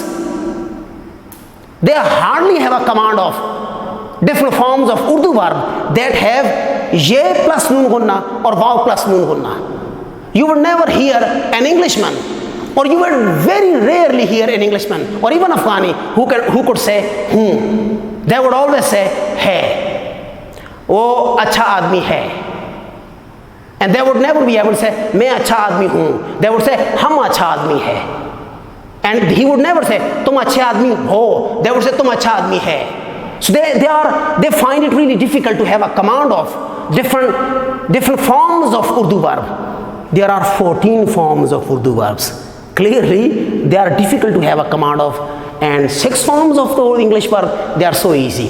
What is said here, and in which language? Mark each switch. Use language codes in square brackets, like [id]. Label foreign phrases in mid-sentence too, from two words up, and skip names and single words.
[en] They hardly have a command of different forms of Urdu verb that have ye plus [ur] نون غنہ [en] or wow plus [ur] نون غنہ. [en] You would never hear an Englishman, or you would very rarely hear an Englishman or even Afghani who could say "hum." They would always say "hai." [ur] "اوہ، اچھا آدمی ہے." [en] And they would never be able to say [ur] "میں اچھا آدمی ہوں." [en] They would say [ur] "ہم اچھا آدمی ہے." [en] And he would never say [ur] "تم اچھے آدمی ہو." [en] They would say [ur] "تم اچھا آدمی ہے." [en] So they find it really difficult to have a command of different forms of Urdu verb. There are 14 forms of Urdu verbs. Clearly, they are difficult to have a command of, and 6 forms of the English verb, they are so easy.